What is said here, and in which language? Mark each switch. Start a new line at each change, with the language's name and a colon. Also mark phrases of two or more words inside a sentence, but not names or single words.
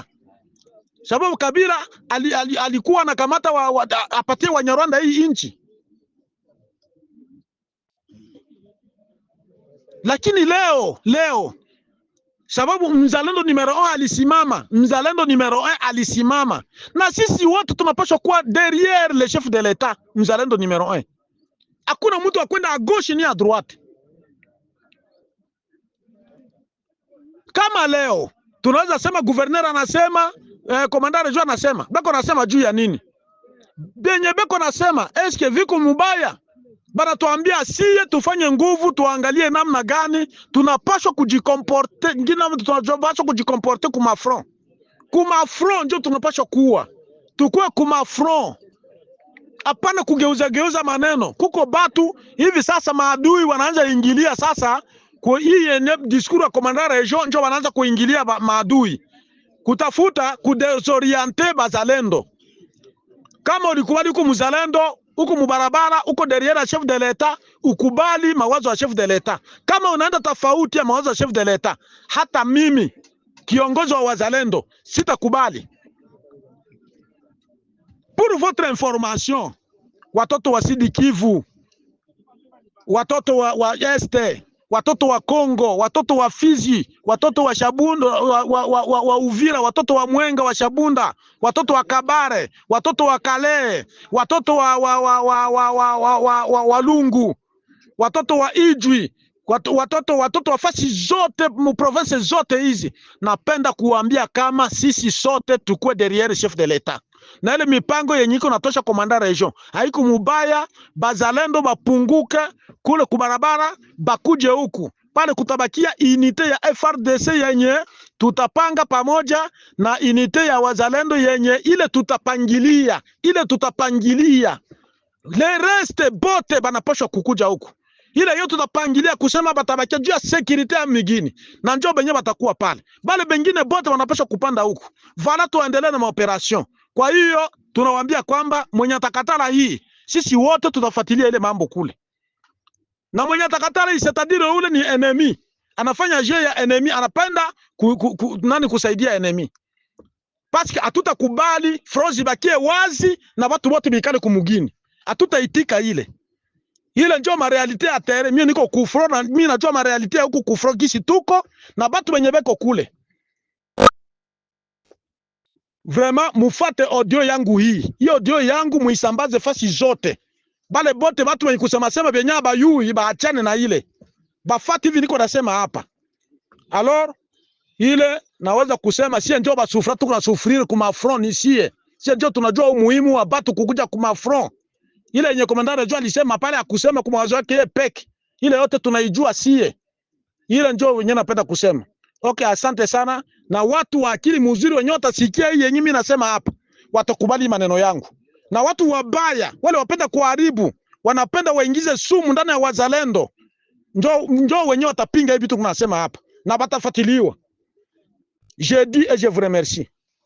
Swahili: Sababu Kabila alikuwa anakamata apatie Wanyarwanda hii nchi. Lakini leo sababu mzalendo numero 1 alisimama, na sisi wote tunapaswa kuwa
French: derrière le chef de l'État,
Swahili: mzalendo numero 1. Hakuna mtu akwenda
French: à gauche
Swahili: ni
French: à droite.
Swahili: Kama leo tunaweza sema gouverneur anasema, komanda region anasema, beko nasema juu ya nini? Benye beko nasema eske viko mubaya? Bana tuambia siye tufanye nguvu, tuangalie namna gani tunapaswa kujikomporte, ngina tunapaswa kujikomporte kuma front. Kuma front ndio tunapaswa kuwa. Tukue kuma front. Hapana kugeuza maneno. Kuko batu hivi sasa maadui wanaanza ingilia sasa kwa hii yenye diskuru ya komanda region, ndio wanaanza kuingilia maadui. Kutafuta kudesoriente bazalendo. Kama ulikubali uko mzalendo, uko mubarabara, uko
French: derrière chef de l'État,
Swahili: ukubali mawazo ya
French: chef de l'État.
Swahili: Kama unaenda tofauti ya mawazo ya
French: chef de l'État,
Swahili: hata mimi kiongozi wa wazalendo sitakubali.
French: Pour votre information,
Swahili: watoto wa Sud Kivu, watoto wa Este, watoto wa Kongo, watoto wa Fizi, watoto wa Shabunda, wa Uvira, watoto wa Mwenga wa Shabunda, watoto wa Kabare, watoto wa Kale, watoto wa Walungu, watoto wa Ijwi, watoto wa fasi zote mu province zote hizi, napenda kuambia kama sisi sote tukue
French: derrière chef de l'État.
Swahili: na ile mipango yenye iko natosha komanda region haiko mubaya. Bazalendo bapunguke kule kubarabara, bakuje huku pale, kutabakia unite ya FRDC yenye tutapanga pamoja na unite ya wazalendo yenye ile tutapangilia
French: le reste
Swahili: bote banapashwa kukuja huku. Ile yote tutapangilia kusema batabakia juu ya security ya migini na njoo benye batakuwa pale, bale bengine bote wanapashwa kupanda huku. Vala tuendelee na maoperation. Kwa hiyo tunawaambia kwamba mwenye atakatala hii, sisi wote tutafuatilia ile mambo kule, na mwenye atakatala hii c'est-à-dire ule ni enemy, anafanya jeu ya enemy, anapenda kusaidia enemy.
French: Parce que
Swahili: hatutakubali frozi bakie wazi na watu wote bikale kumugini, hatutaitika ile ndio ma realite ya terre. Mimi niko kufro na mimi najua ma realite huko kufro kisi tuko na batu benye beko kule. Vraiment mufate audio yangu hii audio yangu muisambaze fasi zote, bale bote batu wenye kusema sema benya bayui baachane na ile bafati hivi niko nasema hapa. Alors ile naweza kusema sie ndio basufra, tuko na sufrire kuma front ici, sie ndio tunajua umuhimu wa batu kukuja kuma front. Ile yenye komandare jua alisema pale akusema kwa mawazo yake peke, ile yote tunaijua sie. Ile ndio wenyewe napenda kusema. Okay, asante sana, na watu wa akili mzuri wenyewe watasikia hii yenyewe mimi nasema hapa, watakubali maneno yangu. Na watu wabaya wale wapenda kuharibu, wanapenda waingize sumu ndani ya wazalendo, njoo wenyewe watapinga hivi vitu tunasema hapa na batafuatiliwa.
French: Je dis et je vous remercie.